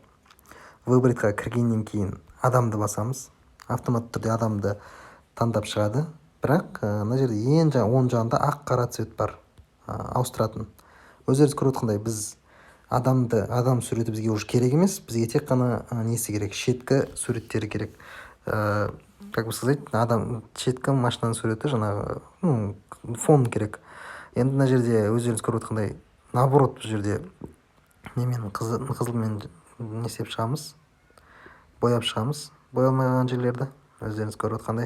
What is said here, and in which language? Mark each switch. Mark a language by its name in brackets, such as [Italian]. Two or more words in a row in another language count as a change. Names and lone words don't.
[Kazakh] Выбратьқа кіргеннен кейін адамды басамыз. Автоматты түрде адамды таңдап шығады. Бірақ мына жерде ең оң жағында ақ қара цвет бар, ауыстыратын. Өздеріңіз көріп отқандай, біз адам суреті бізге уже керек емес, бізге тек қана несі керек, шеткі суреттері керек. [Russian] Как бы сказать, [Kazakh] шеткі машинаның суреті жаңағы фон керек. Енді мына жерде өздеріңіз көріп отқандай, наоборот, бұл жерде қызылмен несеп шығамыз, бояп шығамыз, боялмаған жерлерді өздеріңіз көріп отқандай.